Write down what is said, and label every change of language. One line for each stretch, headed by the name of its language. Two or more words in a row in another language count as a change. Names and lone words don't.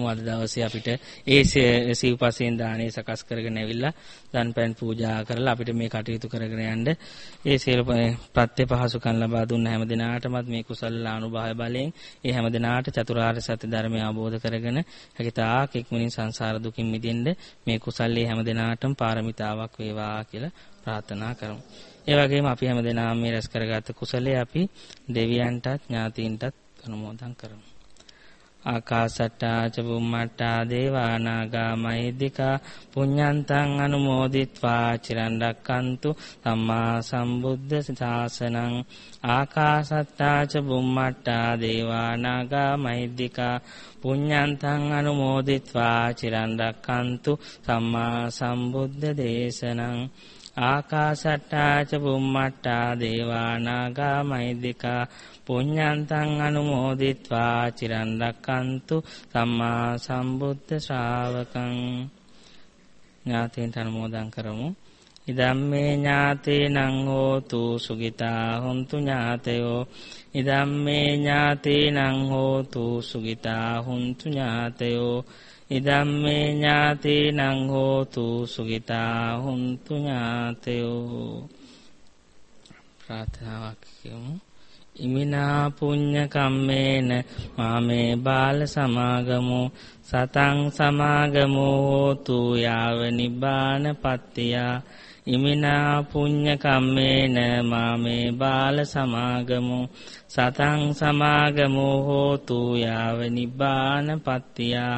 Sinhala: අද දවසේ අපිට ඒ සිව්පසෙන් දානේ සකස් කරගෙන ඇවිල්ලා දන් පෑන් පූජා කරලා අපිට මේ කටයුතු කරගෙන යන්න ඒ සියලු ප්‍රත්‍ය පහසුකම් ලබා දුන්න හැම දිනාටමත් මේ කුසල අනුභවය බලයෙන් ඒ හැම දිනාට චතුරාර්ය සත්‍ය ධර්මය අවබෝධ කරගෙන හැකිතාක් ඉක්මනින් සංසාර දුකින් මිදෙන්න මේ කුසල්ලේ හැම දිනාටම පාරමිතාවක් වේවා කියලා ප්‍රාර්ථනා කරමු. ඒ වගේම අපි හැම දිනම මේ රැස් කරගත්ත කුසලයේ අපි දෙවියන්ටත් ඥාතීන්ටත් අනුමෝදන් කරමු.
Pali: ආකාසට්ටා ච බුම්මට්ටා දේවා නාග මහිද්దికා පුඤ්ඤන්තං අනුමෝදිත්වා චිරන් රැක්කන්තු සම්මා සම්බුද්ධ ශාසනං. ආකාසට්ටා ච බුම්මට්ටා දේවා නාග මහිද්దికා පුඤ්ඤන්තං අනුමෝදිත්වා චිරන් රැක්කන්තු සම්මා සම්බුද්ධ දේශනං. ආකාසට්ටා ච බුම්මට්ටා දේවා නාග මහිද්దికා පුඤ්ඤන්තං අනුමෝදිත්වා චිරන් රැක්කන්තු සම්මා සම්බුද්ධ ශ්‍රාවකං.
Sinhala: ඥාතීන්ට අනුමෝදන් කරමු.
Pali: ඉදම්මේ ඥාතේනං හෝතු සුඛිතා හොන්තු ඥාතයෝ. ඉදම්මේ ඥාතේනං හෝතු සුඛිතා හොන්තු ඥාතයෝ. ඉදම්මේ ඥාතේනං හෝතු සුඛිතා හොන්තු ඥාතයෝ.
Sinhala: ප්‍රාර්ථනාවක් කියමු.
Pali: ඉමිනා පුඤ්ඤ කම්මේන මාමේ බාල සමාගමෝ සතං සමාගමෝ හෝතු යාව නිබ්බාන පත්තියා. ඉමිනා පුඤ්ඤ කම්මේන මාමේ බාල සමාගමෝ සතං සමාගමෝ හෝතු යාව නිබ්බාන පත්තියා.